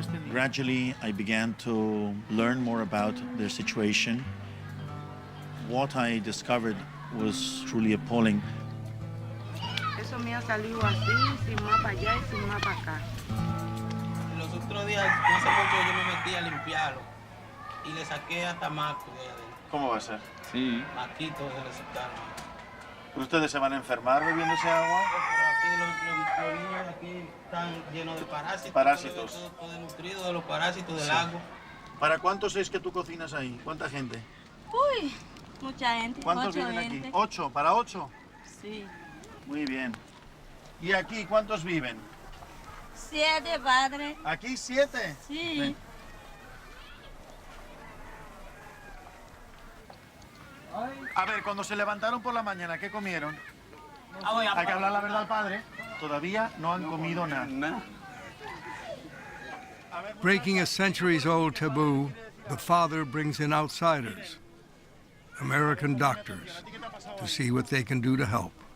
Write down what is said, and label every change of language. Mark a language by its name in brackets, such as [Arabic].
[English] Gradually, I began to learn more about their situation. What I discovered was truly appalling. [Spanish] Eso me ha salido así, sin más para allá y sin más para acá. Los otros días, no hace mucho, yo me metí a limpiarlo y le saqué hasta macos de adentro. ¿Cómo va a ser? Sí. Maquitos se le sacaron. ¿Ustedes se van a enfermar bebiendo ese agua? Pero aquí los niños aquí están llenos de parásitos. Parásitos. Todo desnutrido de los parásitos del agua. ¿Para cuántos es que tú cocinas ahí? ¿Cuánta gente? Uy, mucha gente. ¿Cuántos 8 viven gente. aquí? ¿8? ¿Para 8? Sí. Muy bien. ¿Y aquí cuántos viven? 7 padres. ¿Aquí 7? Sí. Ven. A ver, cuando se levantaron por la mañana, ¿qué comieron? Hay que hablar la verdad al padre. Todavía no han comido nada. [English] Breaking a centuries-old taboo, the father brings in outsiders, American doctors, to see what they can do to help.